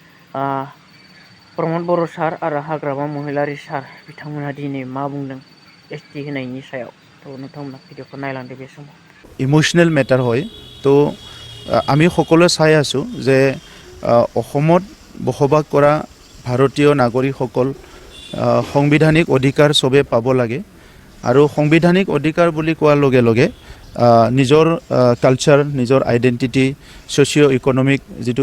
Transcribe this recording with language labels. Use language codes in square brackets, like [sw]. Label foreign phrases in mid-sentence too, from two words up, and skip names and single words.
[brx] प्रमद बर' सार आरो हाग्रामा महिलारि सार बिथांमोना दिनै मा बुंदों एसटि होनायनि सायाव थ' नोंथांमोना भिडिअखौ नायलांदो बे समाव [en] emotional matter [as] হয় তো আমি সকলোৱে চাই আছোঁ যে অসমত বসবাস কৰা ভাৰতীয় নাগৰিকসকল সাংবিধানিক অধিকাৰ চবে পাব লাগে আৰু সাংবিধানিক অধিকাৰ বুলি কোৱাৰ লগে লগে নিজৰ কালচাৰ নিজৰ আইডেণ্টিটি [en] socio economic [as] যিটো